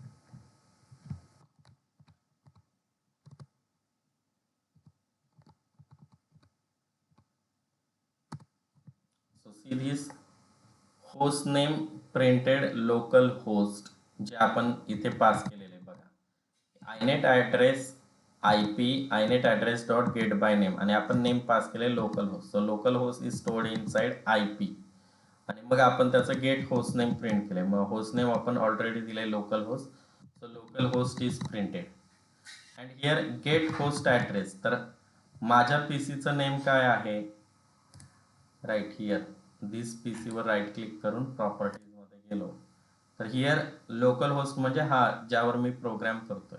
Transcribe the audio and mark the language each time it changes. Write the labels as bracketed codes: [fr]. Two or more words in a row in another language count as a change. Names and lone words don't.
[en] so see this host name printed local host [mr] जे आपण इथे पास केलेले बघा, [en] inet address IP inet address dot get by name [mr] आणि आपण नेम पास केले [en] local host. so local host is stored inside IP [mr] आणि मग आपण त्याचं [en] get host name print केले. [mr] मग होस्ट नेम आपण ऑलरेडी दिले [en] local host. so local host is printed and here get host address. [mr] तर माझ्या पीसीचं नेम काय आहे, [en] right here this [mr] पीसीवर [en] right click [mr] करून प्रॉपर्टीजमध्ये गेलो तर [en] here local host [mr] म्हणजे हा ज्यावर मी प्रोग्राम करतोय.